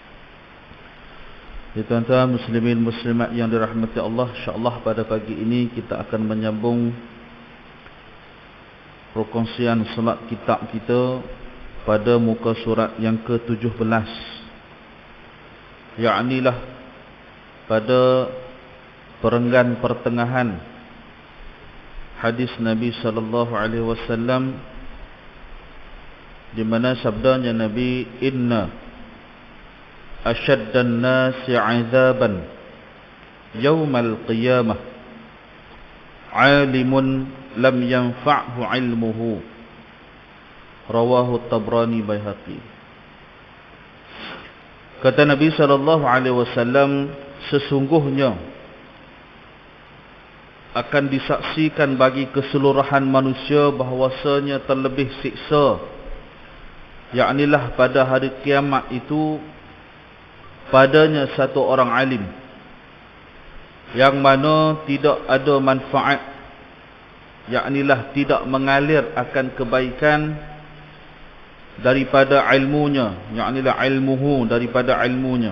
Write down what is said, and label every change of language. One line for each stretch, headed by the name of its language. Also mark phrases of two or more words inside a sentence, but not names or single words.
Malay: Tuan-tuan muslimin muslimat yang dirahmati Allah,
Arabic: إن شاء الله
Malay: pada pagi ini kita akan menyambung perkongsian solat kitab kita pada muka surat yang ke-17, yaknilah pada perenggan pertengahan hadis Nabi
Arabic: صلى الله عليه وسلم,
Malay: di mana sabdanya Nabi,
Arabic: إن أشد الناس عذابا يوم القيامة عالم لم ينفعه علمه. رواه طبراني بيهقي.
Malay: Kata Nabi
Arabic: صلى الله عليه وسلم,
Malay: sesungguhnya akan disaksikan bagi keseluruhan manusia bahwasanya terlebih siksa, yaknilah pada hari kiamat itu, padanya satu orang alim yang mana tidak ada manfaat, yaknilah tidak mengalir akan kebaikan daripada ilmunya, yaknilah ilmuhu, daripada ilmunya.